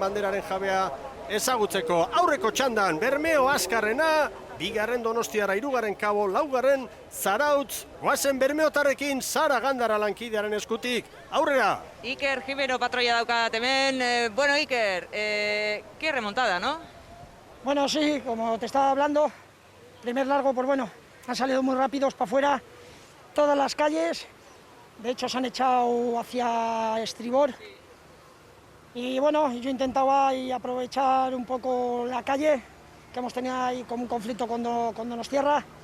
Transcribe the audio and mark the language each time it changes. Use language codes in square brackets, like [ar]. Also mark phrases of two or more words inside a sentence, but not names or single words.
[eu] banderaren jabea ezagutzeko. Aurreko txandan, Bermeo azkarrena, 2. Donostiarra, 3. Kabo, 4. Zarautz, goazen Bermeotarrekin Sara Gandara lankidearen eskutik. Aurrera! Iker Jimeno patroia daukat hemen. [es] Bueno, Iker, qué remontada, ¿no? Bueno, sí, como te estaba hablando, primer largo, pues bueno, han salido muy rápidos para afuera todas las calles. De hecho, se han echado hacia estribor. Y bueno, yo intentaba ahí aprovechar un poco la calle, que hemos tenido ahí como un conflicto con Donostiarra.